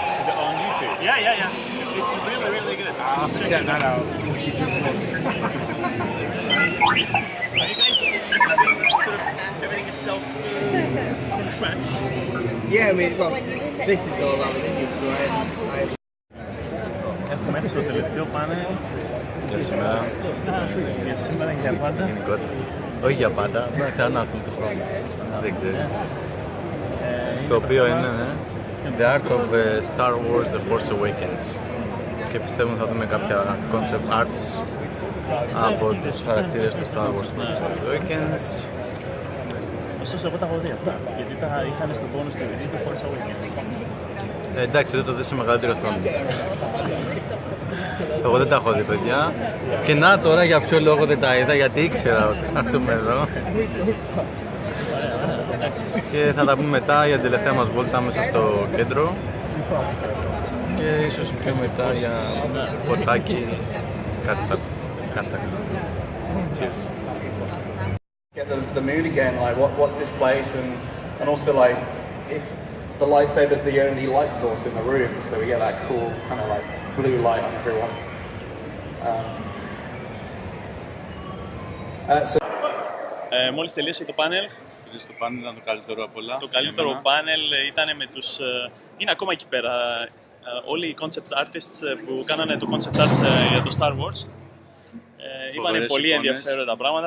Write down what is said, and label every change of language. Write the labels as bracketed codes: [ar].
[en] Is it on YouTube? Yeah. It's really, really good. I'll have to check that out. Are you guys sort of everything is self from scratch? Yeah, I mean, well, this is all about Indian, so I [el] Έχουμε έρθει στο τελευταίο πάνελ Για σήμερα, για σήμερα και για πάντα. γενικότερα. Όχι για πάντα, να ξανάρθουν του χρόνου. Δεν ξέρεις. Το οποίο είναι The Art of Star Wars The Force Awakens. και πιστεύουμε θα δούμε κάποια concept arts από τους χαρακτήρες του Star Wars Awakens. Ωστόσο, εγώ τα έχω δει αυτά. Γιατί τα είχαν στον bonus DVD του Force Awakens. Εντάξει, δεν το δεις σε μεγαλύτερο χρόνο. Εγώ δεν τα έχω δει, παιδιά. Και να τώρα για ποιο λόγο δεν τα είδα, γιατί ήξερα ότι θα έρθουμε εδώ. Και θα τα πούμε μετά για την τελευταία μας βόλτα μέσα στο κέντρο. Και ίσως πιο μετά για ποτάκι, κάτι θα κάνουμε. [en] Cheers. Get the mood again, like what's this place, and also like if the lightsaber's the only light source in the room, so we get that cool kind of like blue light on everyone. [el] Μόλις τελείωσε το πάνελ. Το πάνελ ήταν το καλύτερο από όλα. Το καλύτερο πάνελ ήταν με τους... είναι ακόμα εκεί πέρα. Όλοι οι concept artists που κάνανε το concept art για το Star Wars. Είπανε πολύ ενδιαφέροντα πράγματα.